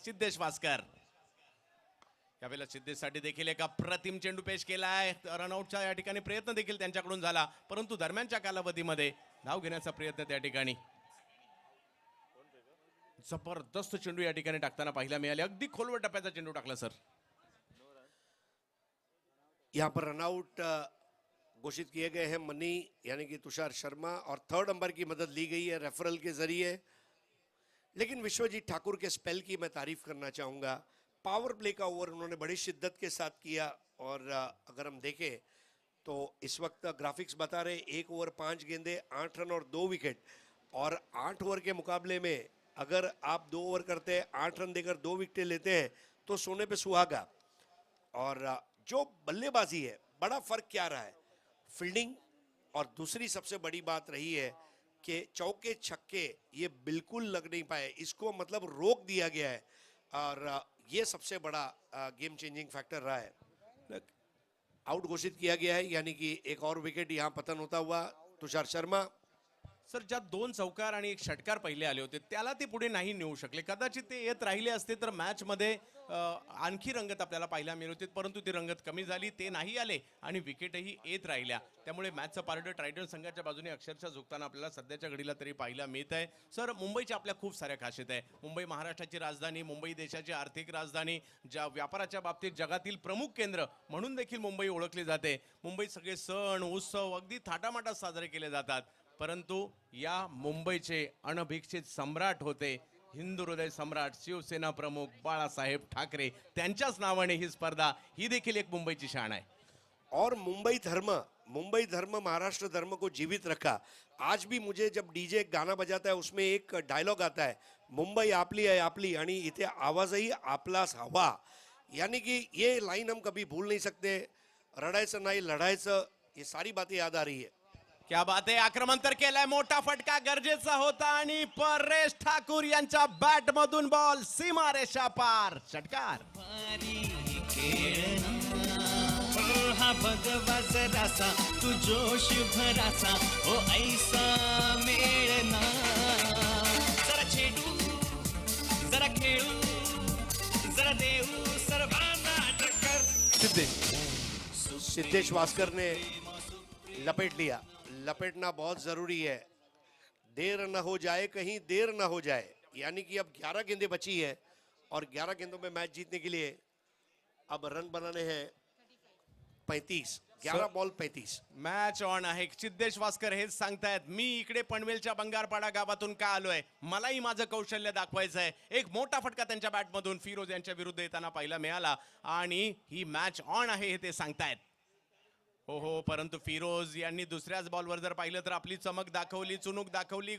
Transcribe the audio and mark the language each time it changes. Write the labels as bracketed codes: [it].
[mr] सिद्धेश वास्कर यावेळेला सिद्धेशसाठी देखील एका प्रतिम चेंडू पेश केला आहे. रनआउटचा या ठिकाणी प्रयत्न देखील त्यांच्याकडून झाला, परंतु दरम्यानच्या कालावधीमध्ये धाव घेण्याचा प्रयत्न त्या ठिकाणी जबरदस्त चेंडू या ठिकाणी टाकताना पाहायला मिळाले. अगदी खोलवर टप्प्याचा चेंडू टाकला सर. [hi] यहाँ पर रनआउट घोषित किए गए हैं मनी यानी कि तुषार शर्मा, और थर्ड अंपायर की मदद ली गई है रेफरल के जरिए. लेकिन विश्वजीत ठाकुर के स्पेल की मैं तारीफ करना चाहूँगा. पावर प्ले का ओवर उन्होंने बड़ी शिद्दत के साथ किया, और अगर हम देखें तो इस वक्त ग्राफिक्स बता रहे 1 ओवर 5 गेंदे 8 रन और 2 विकेट. और 8 ओवर के मुकाबले में अगर आप 2 ओवर करते हैं 8 रन देकर 2 विकेटें लेते हैं तो सोने पे सुहागा. और जो बल्लेबाजी है, बड़ा फर्क क्या रहा है, फील्डिंग. और दूसरी सबसे बड़ी बात रही है कि चौके छक्के ये बिल्कुल लग नहीं पाए, इसको मतलब रोक दिया गया है, और ये सबसे बड़ा गेम चेंजिंग फैक्टर रहा है. आउट घोषित किया गया है, यानी कि एक और विकेट यहाँ पतन होता हुआ तुषार शर्मा. [mr] सर, ज्या 2 चौकार आणि 1 षटकार पहिले आले होते त्याला ते पुढे नाही नेऊ शकले. कदाचित ते येत राहिले असते तर मॅच मध्ये आणखी रंगत आपल्याला पाहायला मिळत होती, परंतु ती रंगत कमी झाली. ते नाही आले आणि विकेटही येत राहिल्या, त्यामुळे मॅचचं पारडं ट्रायडंट संघाच्या बाजूने अक्षरशः झुकताना आपल्याला सध्याच्या घडीला तरी पाहायला मिळत आहे. सर, मुंबईच्या आपल्या खूप साऱ्या खासियत आहे. मुंबई महाराष्ट्राची राजधानी, मुंबई देशाची आर्थिक राजधानी, ज्या व्यापाराच्या बाबतीत जगातील प्रमुख केंद्र म्हणून देखील मुंबई ओळखली जाते. मुंबईत सगळे सण उत्सव अगदी थाटामाटात साजरे केले जातात, परंतु या मुंबईचे अनभिक्षित सम्राट होते हिंदू हृदय सम्राट शिवसेना प्रमुख बाळासाहेब ठाकरे. त्यांच्याच नावाने ही स्पर्धा, ही देखील एक मुंबईची शान आहे. [hi] और मुंबई धर्म महाराष्ट्र धर्म को जीवित रखा. आज भी मुझे जब डीजे गाना बजाता है उसमें एक डायलॉग आता है, [mr] मुंबई आपली आहे आपली, आणि इथे आवाजही आपलाच हवा. [hi] यानी कि ये लाइन हम कभी भूल नहीं सकते. [mr] रडायचं नाही लढायचं, [hi] ये सारी बातें याद आ रही है. क्या बात आहे. [mr] आक्रमण तर केलाय, मोठा फटका गरजेचा होता आणि परेश ठाकूर यांच्या बॅट मधून बॉल सीमारेषा पार. षटकार. भारी खेळना हा भगवा जरासा तू जोश भरासा ओ ऐसा मेळना. जरा छेडू जरा खेळू जरा देऊ सर्वांना टक्कर. [hi] सिद्धेश वास्कर ने लपेट लिया. लपेटना बहुत जरूरी है, देर न हो जाए, कहीं देर न हो जाए. यानी कि अब 11 गेंदें बची है, और 11 गेंदों में मैच जीतने के लिए अब रन बनाने हैं 35. 11 बॉल 35. [mr] मॅच ऑन आहे. सिद्धेश वास्कर हेच सांगतायत, मी इकडे पनवेलच्या बंगारपाडा गावातून का आलोय, मलाही माझं कौशल्य दाखवायचं आहे. एक मोठा फटका त्यांच्या बॅटमधून फिरोज यांच्या विरुद्ध येताना पाहायला मिळाला, आणि ही मॅच ऑन आहे हे ते सांगतायत. हो, परंतु फिरोज यांनी दुसऱ्याच बॉलवर जर पाहिलं तर आपली चमक दाखवली, चुणूक दाखवली.